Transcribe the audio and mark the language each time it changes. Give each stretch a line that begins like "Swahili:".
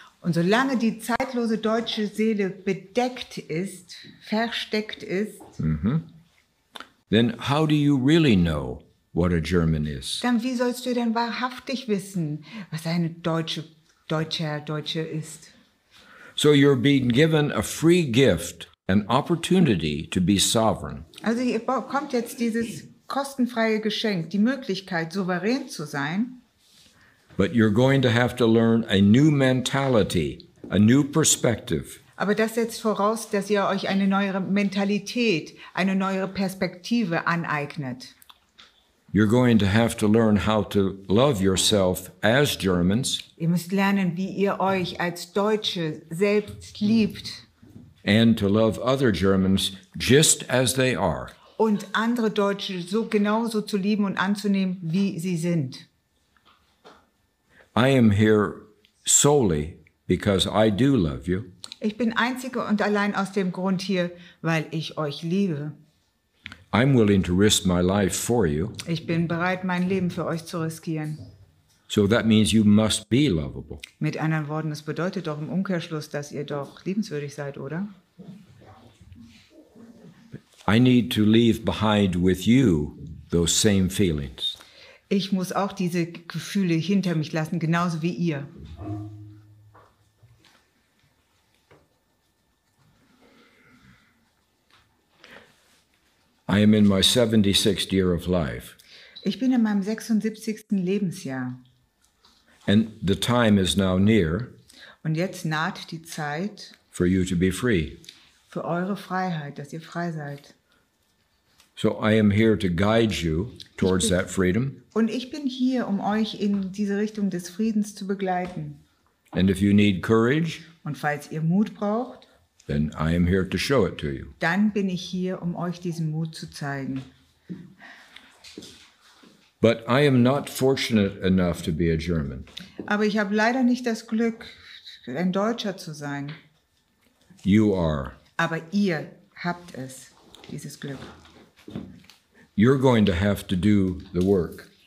German: und solange die zeitlose deutsche Seele bedeckt ist, versteckt ist,
English: then how do you really know what a German is?
German: dann wie sollst du denn wahrhaftig wissen, was eine Deutsche ist?
English: So you're being given a free gift, an opportunity to be sovereign.
German: Also ihr bekommt jetzt dieses kostenfreie Geschenk, die Möglichkeit, souverän zu sein.
English: But you're going to have to learn a new mentality, a new perspective.
German: Aber das setzt voraus, dass ihr euch eine neue Mentalität, eine neue Perspektive aneignet.
English: You're going to have to learn how to love yourself as Germans
German: Ihr müsst lernen, wie ihr euch als Deutsche selbst liebt
English: and to love other Germans just as they are.
German: und andere Deutsche so genauso zu lieben und anzunehmen, wie sie sind.
English: I am here solely because I do love you.
German: Ich bin einzige und allein aus dem Grund hier, weil ich euch liebe.
English: I'm willing to risk my life for you.
German: Ich bin bereit, mein Leben für euch zu riskieren.
English: So that means you must be lovable.
German: Mit anderen Worten, das bedeutet doch im Umkehrschluss, dass ihr doch liebenswürdig seid, oder?
English: I need to leave behind with you those same feelings.
German: Ich muss auch diese Gefühle hinter mich lassen, genauso wie ihr.
English: I am in my 76th year of life,
German: Ich bin in meinem 76. Lebensjahr
English: and the time is now near
German: und jetzt naht die Zeit
English: for you to be free.
German: für eure Freiheit, dass ihr frei seid.
English: So I am here to guide you towards that freedom.
German: Und ich bin hier, um euch in diese Richtung des Friedens zu begleiten.
English: And if you need courage,
German: Und falls ihr Mut braucht,
English: then I am here to show it to you.
German: dann bin ich hier, um euch diesen Mut zu zeigen.
English: But I am not fortunate enough to be a German.
German: Aber ich habe leider nicht das Glück, ein Deutscher zu sein.
English: You are.
German: Aber ihr habt es, dieses Glück.
English: You're going to have to do the work.